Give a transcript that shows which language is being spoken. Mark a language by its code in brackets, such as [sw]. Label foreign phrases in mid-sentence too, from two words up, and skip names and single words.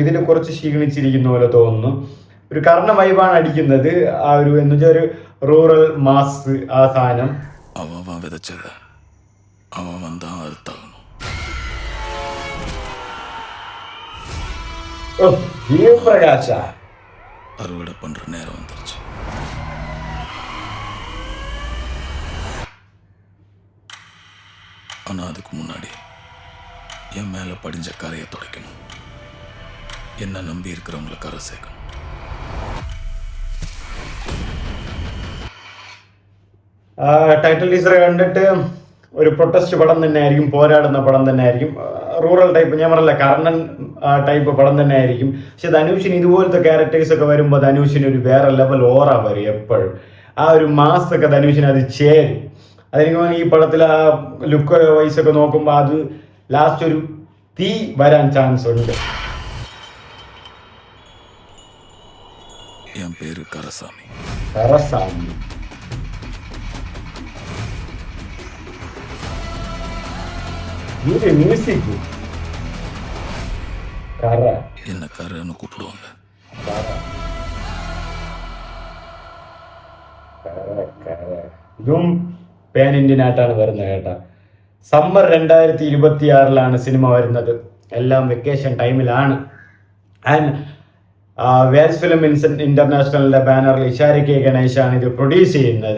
[ml] ഇതിൽ കുറച്ച് ക്ഷീണിച്ചിരിക്കുന്ന പോലെ തോന്നുന്നു. ഒരു കർണ വൈബാണ് അടിക്കുന്നത്. ആ ഒരു എന്ന് വെച്ചാൽ ഒരു [en] rural mass [ml] ആ സാധനം. വിതച്ചത് ജീവപ്രകാശ [ta] அறுவடை பண்ற நேரம் வந்துருச்சு. ஆனா அதுக்கு முன்னாடி என் மேல படிஞ்ச கரையை துடைக்கணும். என்ன நம்பி இருக்கிறவங்களை கரை சேர்க்கணும். [en] title teaser [ml] കണ്ടിട്ട് ഒരു പ്രൊട്ടസ്റ്റ് പടം തന്നെ ആയിരിക്കും, പോരാടുന്ന പടം തന്നെ ആയിരിക്കും, [en] rural type. [ml] ഞാൻ പറഞ്ഞില്ല, കർണൻ ടൈപ്പ് പടം തന്നെ ആയിരിക്കും. പക്ഷെ ധനുഷിന് ഇതുപോലത്തെ ക്യാരക്ടേഴ്സ് ഒക്കെ വരുമ്പോൾ ധനുഷിന് ഒരു വേറെ ലെവൽ ഓറ വരും എപ്പോഴും. ആ ഒരു മാസ് ഒക്കെ ധനുഷിന് അത് ചേരും. അതെനിക്ക് ഈ പടത്തിൽ ആ [en] look wise [ml] ഒക്കെ നോക്കുമ്പോൾ അത് ലാസ്റ്റ് ഒരു തീ വരാൻ ചാൻസ് ഉണ്ട്. [ta] என் பேரு கரசாமி. மியூசிக் என்ன கரன்னு கூப்பிடுவாங்க. [ml] ഇതും [en] pan Indian [ml] ആയിട്ടാണ് വരുന്നത് കേട്ടോ. സമ്മർ 2026 സിനിമ വരുന്നത്. എല്ലാം വെക്കേഷൻ ടൈമിലാണ്. ആൻഡ് വേൾഡ് ഫിലിം ഇന്റർനാഷണലിന്റെ ബാനറിൽ ഇഷാരി കെ ഗണേശാണ് ഇത് പ്രൊഡ്യൂസ് ചെയ്യുന്നത്.